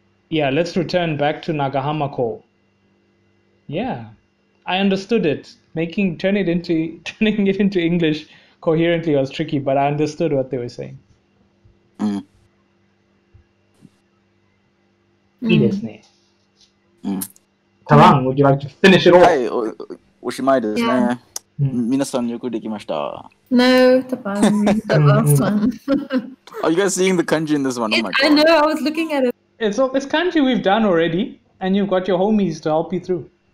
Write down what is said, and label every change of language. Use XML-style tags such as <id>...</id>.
<en>Yeah, let's return back to Nagahama Ko. Yeah, I understood it. Turning it into English coherently was tricky, but I understood what they were saying.</en> <ja>いいですね。</ja> <en>Tarang, would you like to finish it all?</en> <ja>はい、おしまいですね。皆さんよくできました。</ja> <en>No, Tapan, read the last one. Are you guys seeing the kanji in this one? Oh my God. I know, I was looking at it. It's kanji we've done already, and you've got your homies to help you through.</en>